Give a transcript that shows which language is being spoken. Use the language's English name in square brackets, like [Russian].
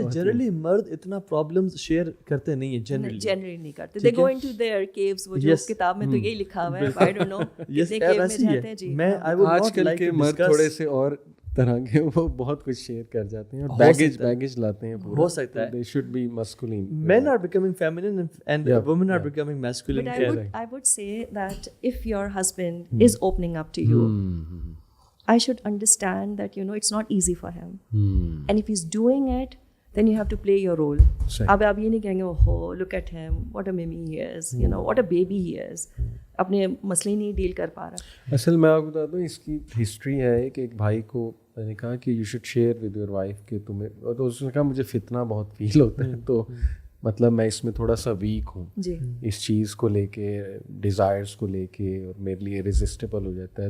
[Urdu] Generally مرد اتنا problems share کرتے نہیں ہیں, جنرلی نہیں کرتے. [English] They go into their queues. [Urdu] وہ جو کتاب میں تو یہی لکھا ہوا ہے, [English] I don't know [Urdu] کتنے کیو میں جاتے ہیں. جی آج کل کے مرد تھوڑے سے اور طرح کے, وہ بہت کچھ شیئر کر جاتے ہیں اور بیگیج لاتے ہیں. ہو سکتا ہے [English] they should be masculine. Men are becoming feminine and women are becoming masculine. But I would say that if your husband is opening up to you, I should understand that, you know, it's not easy for him. And if he's doing it, then you have to play your role. [Urdu] اب آپ یہ نہیں کہیں گے [English] oh look at him, what a mimi he is, you know, what a baby he is. [Urdu] اپنے مسئلے نہیں deal کر پا رہا. اصل میں آپ کو بتا دوں, اس کی ہسٹری ہے کہ ایک بھائی کو میں نے کہا کہ [English] you should share with your wife [Urdu] کہ تمہیں, تو اس نے کہا مجھے فتنہ بہت فیل ہوتا ہے, تو مطلب میں اس میں تھوڑا سا ویک ہوں اس چیز کو لے کے, ڈیزائرس کو لے کے, اور میرے لیے ریزسٹیبل ہو جاتا ہے.